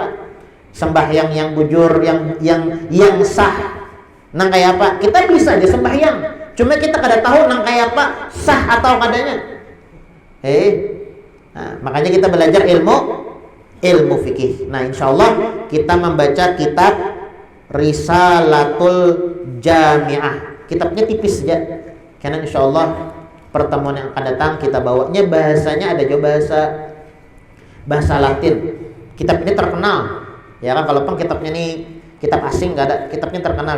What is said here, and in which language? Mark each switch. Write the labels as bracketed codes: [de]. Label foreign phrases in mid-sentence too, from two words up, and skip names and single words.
[bjn] Sembahyang yang bujur, yang sah nang kayak apa? Kita bisa aja sembahyang, cuma kita kada tahu nang kayak apa sah atau kadanya. [id] Nah, makanya kita belajar ilmu fikih. Nah, insyaallah kita membaca kitab Risalatul Jami'ah. Kitabnya tipis saja. Karena insyaallah pertemuan yang akan datang kita bawanya bahasanya ada juga bahasa Latin. Kitab ini terkenal. Ya kan, kalau kitabnya ini kitab asing enggak ada, kitabnya terkenal.